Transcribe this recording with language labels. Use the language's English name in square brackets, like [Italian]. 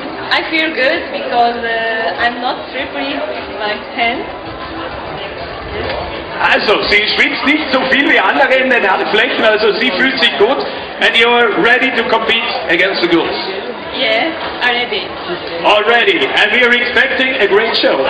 [English] I feel good because I'm not slippery like 10. [German] Also, sie schwitzt nicht so viel wie andere in den Handflächen, also sie fühlt sich gut. [English] And you're ready to compete against the girls? Yeah, already. Already, and we are expecting a great show.